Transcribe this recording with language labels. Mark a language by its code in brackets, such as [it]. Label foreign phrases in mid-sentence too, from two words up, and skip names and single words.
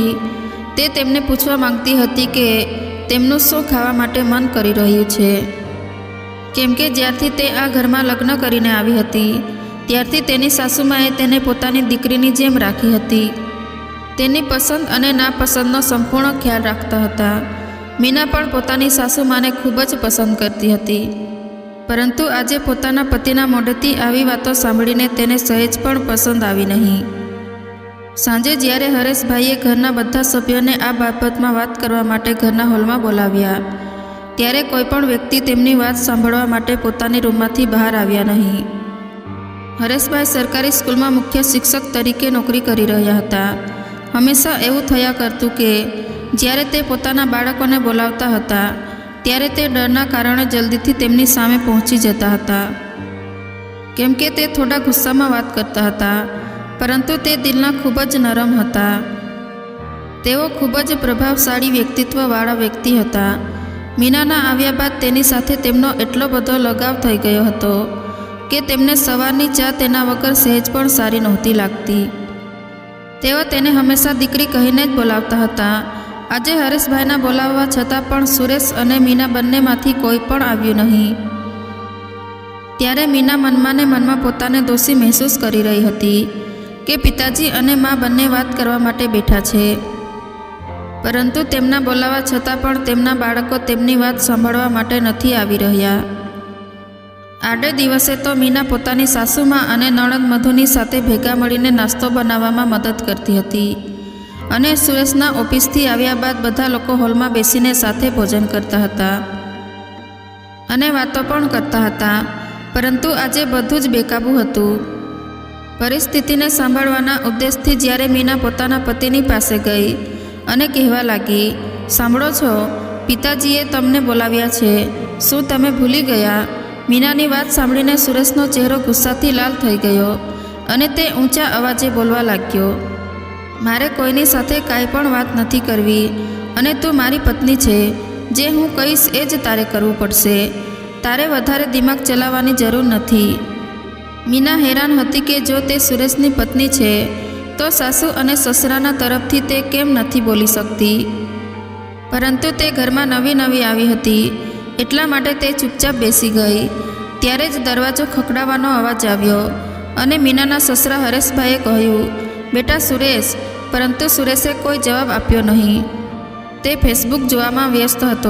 [gu] તે તેમને પૂછવા માંગતી હતી કે તેમનું શું ખાવા માટે મન કરી રહ્યું છે, કેમ કે જ્યારથી તે આ ઘરમાં લગ્ન કરીને આવી હતી ત્યારથી તેની સાસુમાએ તેને પોતાની દીકરીની જેમ રાખી હતી। તેની પસંદ અને નાપસંદનો સંપૂર્ણ ખ્યાલ રાખતા હતા। મીના પણ પોતાની સાસુ માને ખૂબ જ પસંદ કરતી હતી, પરંતુ આજે પોતાના પતિના મોઢેથી આવી વાતો સાંભળીને તેને સહેજ પણ પસંદ આવી નહીં। સાંજે જ્યારે હરેશભાઈએ ઘરના બધા સભ્યોને આ બાબતમાં વાત કરવા માટે ઘરના હોલમાં બોલાવ્યા ત્યારે કોઈપણ વ્યક્તિ તેમની વાત સાંભળવા માટે પોતાની રૂમમાંથી બહાર આવ્યા નહીં। હરેશભાઈ સરકારી સ્કૂલમાં મુખ્ય શિક્ષક તરીકે નોકરી કરી રહ્યા હતા। હંમેશા એવું થયા કરતું કે જ્યારે તે પોતાના બાળકોને બોલાવતા હતા ત્યારે તે ડરના કારણે જલ્દીથી તેમની સામે પહોંચી જતા હતા, કેમ કે તે થોડા ગુસ્સામાં વાત કરતા હતા, પરંતુ તે દિલના ખૂબ જ નરમ હતા। તેઓ ખૂબ જ પ્રભાવશાળી વ્યક્તિત્વવાળા વ્યક્તિ હતા। મીનાના આવ્યા બાદ તેની સાથે તેમનો એટલો બધો લગાવ થઈ ગયો હતો કે તેમને સવારની ચા તેના વગર સહેજ પણ સારી નહોતી લાગતી। તેઓ તેને હંમેશા દીકરી કહીને જ બોલાવતા હતા। આજે હરેશભાઈના બોલાવવા છતાં પણ સુરેશ અને મીના બંનેમાંથી કોઈ પણ આવ્યું નહીં। ત્યારે મીના મનમાં ને મનમાં પોતાને દોષી મહેસૂસ કરી રહી હતી કે પિતાજી અને મા બંને વાત કરવા માટે બેઠા છે, પરંતુ તેમના બોલાવવા છતાં પણ તેમના બાળકો તેમની વાત સાંભળવા માટે નથી આવી રહ્યા। આડે દિવસે તો મીના પોતાની સાસુમા અને નણંદ મધુની સાથે ભેગા મળીને નાસ્તો બનાવવામાં મદદ કરતી હતી અને સુરેશના ઑફિસથી આવ્યા બાદ બધા લોકો હોલમાં બેસીને સાથે ભોજન કરતા હતા અને વાતો પણ કરતા હતા। પરંતુ આજે બધું જ બેકાબૂ હતું। પરિસ્થિતિને સંભાળવાના ઉદ્દેશથી જ્યારે મીના પોતાના પતિની પાસે ગઈ અને કહેવા લાગી, સાંભળો છો, પિતાજીએ તમને બોલાવ્યા છે, શું તમે ભૂલી ગયા? મીનાની વાત સાંભળીને સુરેશનો ચહેરો ગુસ્સાથી લાલ થઈ ગયો અને તે ઊંચા અવાજે બોલવા લાગ્યો, મારે કોઈની સાથે કાંઈ પણ વાત નથી કરવી અને તું મારી પત્ની છે। જે હું કહીશ એ જ તારે કરવું પડશે। તારે વધારે દિમાગ ચલાવવાની જરૂર નથી। મીના હેરાન હતી કે જો તે સુરેશની પત્ની છે તો સાસુ અને સસરાના તરફથી તે કેમ નથી બોલી શકતી। પરંતુ તે ઘરમાં નવી આવી હતી એટલા માટે તે ચૂપચાપ બેસી ગઈ. ત્યારે જ દરવાજો ખખડાવવાનો અવાજ આવ્યો અને મીનાના સસરા હરેશભાઈએ કહ્યું, બેટા સુરેશ. પરંતુ સુરેશે કોઈ જવાબ આપ્યો નહીં. તે ફેસબુક જોવામાં વ્યસ્ત હતો.